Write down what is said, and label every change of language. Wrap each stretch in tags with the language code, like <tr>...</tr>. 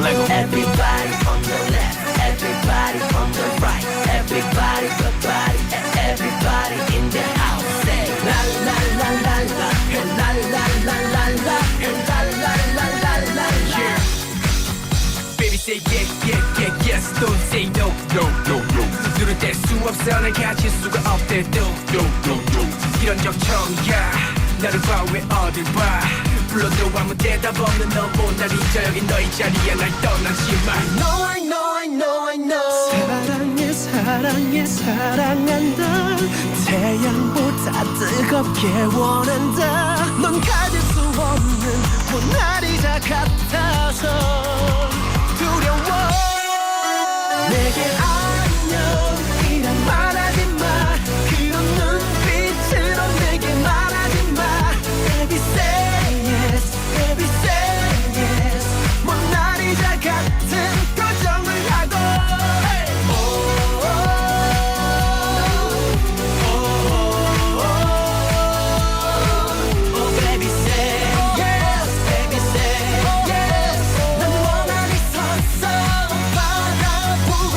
<en>Everybody on the left, everybody on the right, everybody, everybody in the house. Say la la la la la, la la la la la, la la la la la. Yeah. Baby say yeah yeah yeah yes, don't say no no no no.</en> <ko>눈을 뗄 수 없어 날 가질 수가 없대 no no no no. 이런 적 처음이야. 나를 봐 왜 어딜 봐. 불러도 아무 대답 없는 너보다 잊어 여기 너의 자리에 날 떠나지 마.</ko> <en>I know I know I know I know.</en> <ko>사랑해 사랑해 사랑한다. 태양보다 뜨겁게 원한다. 넌 가질 수 없는 모나리자 같아서 두려워. 내게 안녕이란 말하지 마. 그런 눈빛으로 내게 말하지 마.</ko> <en>Baby say yes, baby say yes.</en> <ko>모나리자 같은 표정을 하고. Hey.</ko> <en>Oh, oh, oh, oh, oh, baby say yes, baby say yes.</en> <ko>난 원하니 서서 바라보.</ko>